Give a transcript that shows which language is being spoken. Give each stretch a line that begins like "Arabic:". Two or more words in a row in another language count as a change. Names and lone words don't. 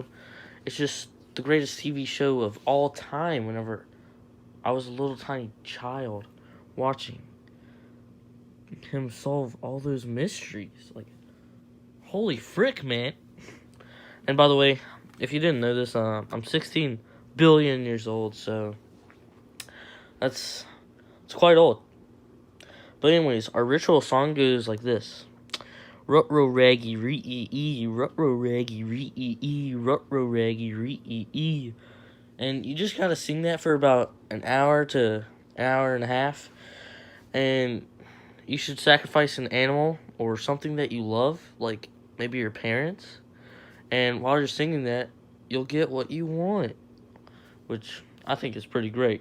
English: It's just the greatest TV show of all time whenever I was a little tiny child watching him solve all those mysteries. Holy frick, man. And by the way, if you didn't know this, I'm 16 billion years old, so it's quite old. But anyways, our ritual song goes like this. Rut-ro raggy ree-ee-ee, rut-ro raggy ree-ee-ee, rut-ro raggy ree-ee-ee. And you just gotta sing that for about an hour to an hour and a half. And you should sacrifice an animal or something that you love, like maybe your parents. And while you're singing that, you'll get what you want, which I think is pretty great.